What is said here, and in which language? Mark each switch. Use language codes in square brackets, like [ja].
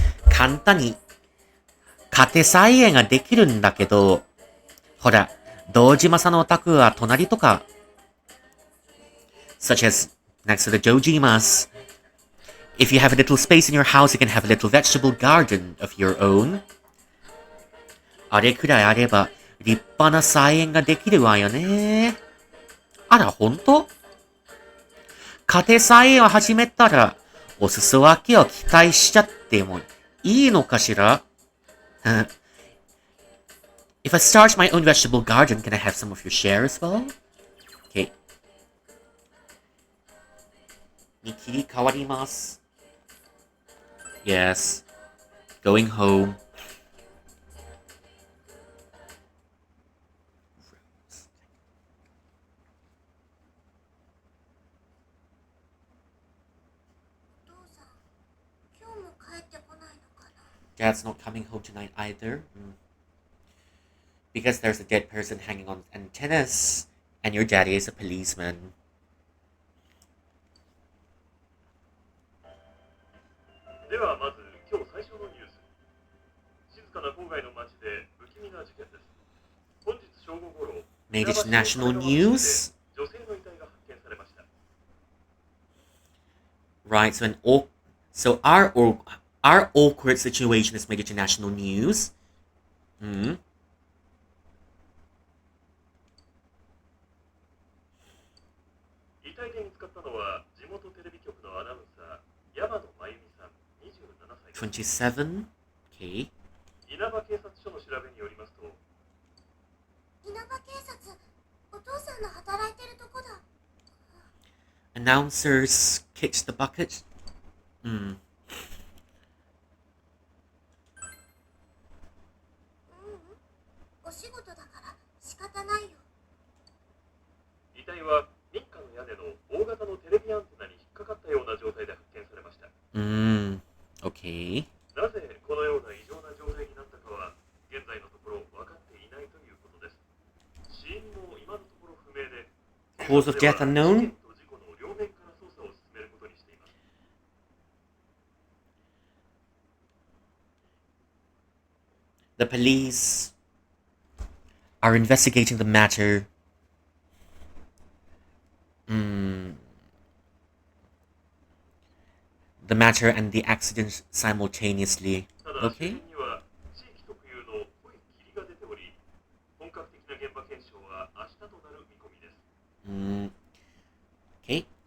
[ja] 簡単に家庭菜園ができるんだけど、ほら、堂島さんのお宅は隣とか、 [en] such as next to the Jojimas. If you have a little space in your house, you can have a little vegetable garden of your own. [ja] あれくらいあれば、立派な菜園ができるわよね。あら、ほんと？家庭菜園を始めたら、お裾分けを期待しちゃってもいいのかしら？ [en] If I start my own vegetable garden, can I have some of your share as well? Okay. [ja] に切り替わります。 [en] Yes. Going home. [ja] お父さん、今日も帰ってこないのかな。 [en] Dad's not coming home tonight either. Because there's a dead person hanging on antennas, and your daddy is a policeman. [ja] ではまず今日最初のニュース。静かな郊外の町で不気味な事件です。本日正午頃、 [en] Made it national news. [ja] 女性の遺体が発見されました。 [en] Right, so our awkward situation has made it to national news. [ja] 遺体で見つかったのは地元テレビ局のアナウンサー山野真由美さん27歳です。 [en] 27. Okay. [ja] 稲葉警察署の調べによりますと、稲葉警察、お父さんの働いてるとこだ。 [en] Announcers kicked the bucket. [ja] お仕事だから仕方ないよ。遺体は民家の屋根の大型のテレビアンテナに引っかかったような状態で発見されました。 [en] Okay. [ja] なぜこのような異常な状態になったかは現在のところ分かっていないということです。死因も今のところ不明で、 [en] Cause of death unknown? [ja] 事件と事故の両面から捜査を進めることにしています。 [en] The police are investigating the matter. The matter and the accident simultaneously. [ja] ただ、 [en] Okay. [ja] 死因には地域特有の濃い霧が出ており、本格的な現場検証は明日となる見込みです。 [en] Okay.